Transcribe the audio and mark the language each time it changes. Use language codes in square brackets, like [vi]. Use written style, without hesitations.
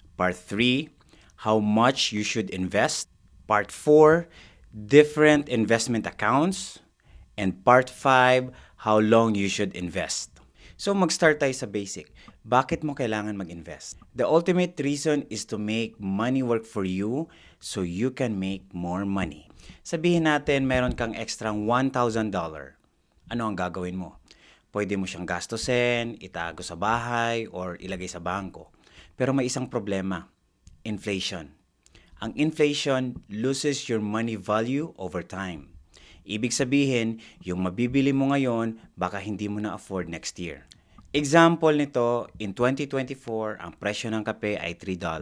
[en] Part 3, how much you should invest. Part 4, different investment accounts. And Part 5, how long you should invest. [tl] So mag-start tayo sa basic. Bakit mo kailangan mag-invest? [en] The ultimate reason is to make money work for you so you can make more money. [tl] Sabihin natin meron kang extrang $1,000. Ano ang gagawin mo? Pwede mo siyang gastusin, itago sa bahay, or ilagay sa bangko. Pero may isang problema, inflation. [en] Ang inflation loses your money value over time. [tl] Ibig sabihin, yung mabibili mo ngayon, baka hindi mo na afford next year. Example nito, in 2024, ang presyo ng kape ay $3.